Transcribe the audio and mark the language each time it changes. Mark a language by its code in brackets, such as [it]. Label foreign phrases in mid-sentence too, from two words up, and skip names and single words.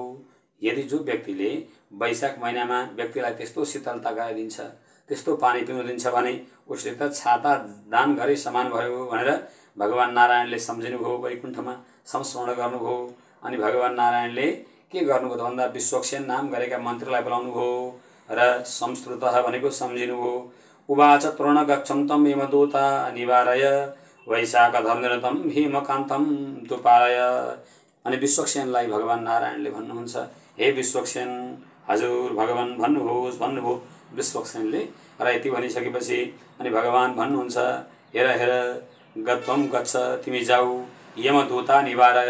[ne] यदि जो व्यक्तिले वैशाख महिनामा व्यक्तिलाई त्यस्तो शीतलता गराइदिन्छ, त्यस्तो पानी पिउन दिन्छ भने उसले त छाता दान गरे समान भयो भनेर भगवान नारायणले सम्झिनुभयो, वैकुण्ठमा संस्मरण गर्नुभयो। अनि भगवान नारायणले के गर्नुभयो त भन्दा विश्वक्षेण नाम गरेका मन्त्रीलाई बोलाउनुभयो र संस्कृतः भनेको सम्झिनुभयो। [sa] उवाच तृण गच्छं तं यमदूता निवारय वैशाख धर्मनिरतं हेमकान्तं तुपारय। [ne] अनि विश्वक्षेणलाई भगवान नारायणले भन्नुहुन्छ, हे विश्वक्षेण, हजुर भगवान भन्नुभयो विश्वक्सेनले। र यति भनिसकेपछि अनि भगवान भन्नुहुन्छ, हेर हेर [sa] गत्वम गच्छ, [ne] तिमी जाऊ [sa] यमदूता निवारय।